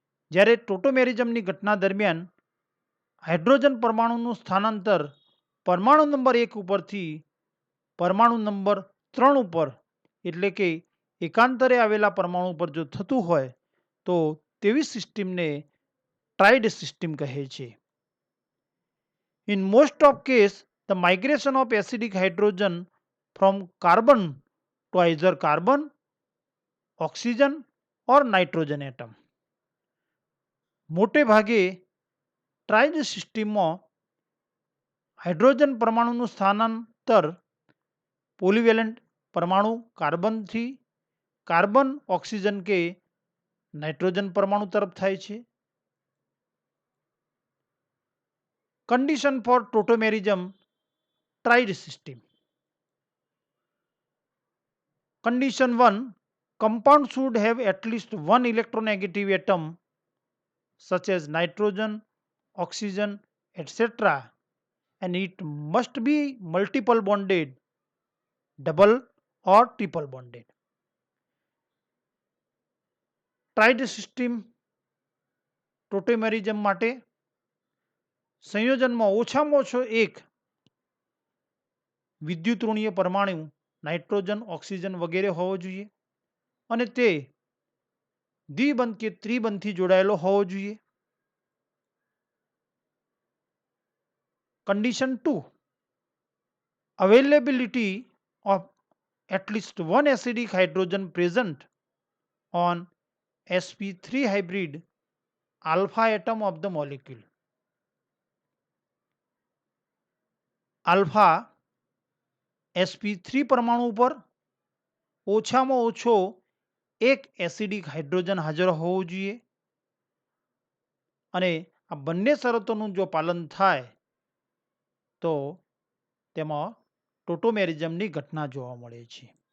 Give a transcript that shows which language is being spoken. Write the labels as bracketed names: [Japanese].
[Gujarati] જ્યારે ટોટોમેરિઝમની ઘટના દરમિયાન હાઇડ્રોજન પરમાણુનું સ્થાનાંતર પરમાણુ નંબર 1 ઉપરથી પરમાણુ નંબર 3 ઉપર એટલે કે એકાંતરે આવેલા પરમાણુ પર જો થતું હોય તો તેવી સિસ્ટમને ટ્રાઇડ સિસ્ટમ કહે છે. [English] In most of case, the migration of acidic hydrogen from carbon to either carbon, oxygen or nitrogen atom. [Gujarati] મોટે ભાગે ટ્રાઇડ સિસ્ટમમાં હાઇડ્રોજન પરમાણુનું સ્થાનાંતર પોલિવેલેન્ટ પરમાણુ કાર્બનથી કાર્બન, ઓક્સિજન કે નાઇટ્રોજન પરમાણુ તરફ થાય છે. [English] Condition for tautomerism tried system. Condition 1. Compound should have at least one electronegative atom such as nitrogen, oxygen, etc. and it must be multiple bonded, double or triple bonded. Tried system tautomerism [Gujarati] માટે સંયોજનમાં ઓછામાં ઓછો એક વિદ્યુત ઋણીય પરમાણુ nitrogen, oxygen વગેરે હોવો જોઈએ અને તે દ્વિબંધ કે ત્રિબંધથી જોડાયેલો હોવો જોઈએ. [English] Condition 2. Availability of at least one acidic hydrogen present on sp3 hybrid alpha atom of the molecule. [Gujarati] Alpha sp3 પરમાણુ ઉપર ઓછામાં ઓછો એક એસિડિક હાઇડ્રોજન હાજર હોવો જોઈએ અને આ બંને શરતોનું જો પાલન થાય તો તેમાં ટોટોમેરિઝમની ઘટના જોવા મળે છે.